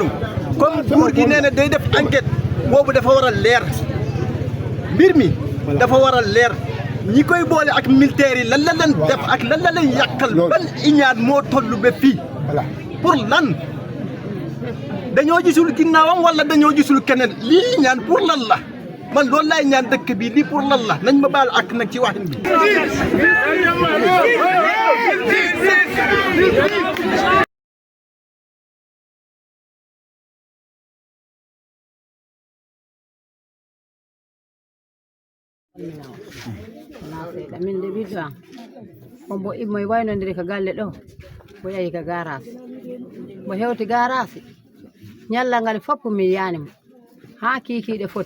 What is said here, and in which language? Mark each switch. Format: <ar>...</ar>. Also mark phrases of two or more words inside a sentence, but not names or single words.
<wo>comme nguur gi nee na day def enquête boobu dafa war a leer mbir mi dafa war a leer ñi koy boole ak militaires yi lan la leen def ak lan la leen yàqal ban iñaan moo toll ba fii pour lan dañoo gisul ginnaawam wala dañoo gisul keneen lii ñaan pour lan la man loolu laay ñaan dëkk bi lii pour lan la nañ ma baal ak nag ci waxin bi</wo> <ff>min de ɓiɗɗo am on bo immoye waynodiri ko galle ɗo bo yahi ko garage bo hewti garage ñallal ngal fopp min yanimo ha kikiɗe foti</ff>